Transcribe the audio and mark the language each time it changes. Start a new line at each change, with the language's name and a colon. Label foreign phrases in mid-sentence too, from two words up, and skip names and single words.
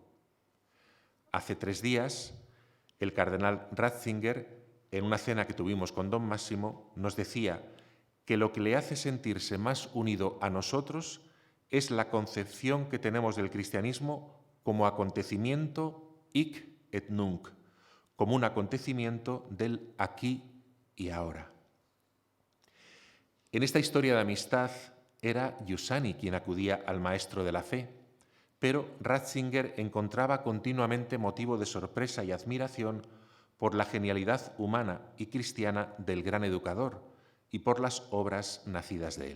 Spanish: Hace 3 días, el cardenal Ratzinger, en una cena que tuvimos con don Máximo, nos decía que lo que le hace sentirse más unido a nosotros es la concepción que tenemos del cristianismo como acontecimiento
Latin: hic et nunc,
Spanish: como un acontecimiento del aquí y ahora. En esta historia de amistad era Giussani quien acudía al maestro de la fe, pero Ratzinger encontraba continuamente motivo de sorpresa y admiración por la genialidad humana y cristiana del gran educador y por las obras nacidas de él.